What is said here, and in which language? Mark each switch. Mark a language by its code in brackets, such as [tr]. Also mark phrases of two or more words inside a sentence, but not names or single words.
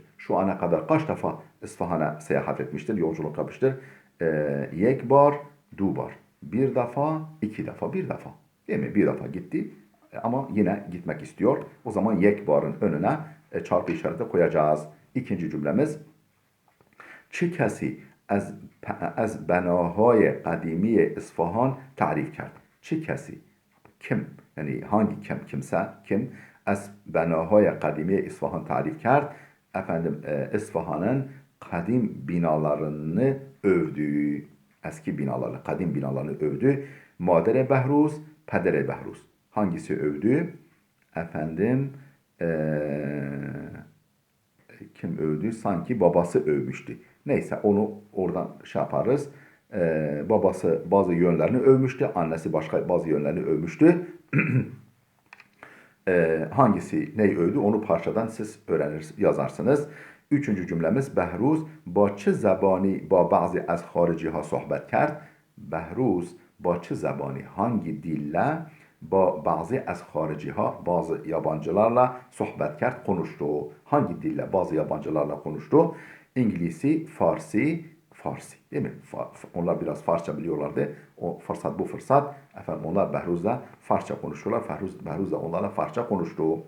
[tr] Şu ana kadar kaç defa İsfahan'a seyahat etmiştir, yolculuk yapmıştır? [fa] یک بار، دو بار. [tr] Bir defa, iki defa, bir defa. Değil mi? Bir defa gitti ama yine gitmek istiyor. O zaman [fa] یک بار [tr] önüne çarpı işareti koyacağız. İkinci cümlemiz [fa] چه کسی از بناهای قدیمی اصفهان تعریف کرد. چه کسی [tr] kim yani hangi kim [fa] از بناهای قدیمی اصفهان تعریف کرد. [tr] Efendim İsfahan'ın kadim binalarını övdü. Eski binalarını, kadim binalarını övdü. Madere Behruz, Pedere Behruz. Hangisi övdü? Efendim kim övdü? Sanki babası övmüştü. Neyse onu oradan şey yaparız. Babası bazı yönlerini övmüştü. Annesi başka bazı yönlerini övmüştü. Hangisi neyi övdü onu parçadan siz yazarsınız. Üçüncü cümlemiz Behruz [fa] با چه زبانی با بعضی از خارجی ها صحبت کرد. Behruz با چه زبانی [tr] hangi dille [fa] با بعضی از خارجی ها [tr] bazı yabancılarla [fa] صحبت کرد konuştu. [tr] Hangi dille bazı yabancılarla konuştu? İngilizce, Farsi değil mi? Onlar biraz Farsça biliyorlardı. O fırsat bu fırsat. Efendim onlar Behruz'la Farsça konuştular. Behruz da onlarla Farsça konuştu.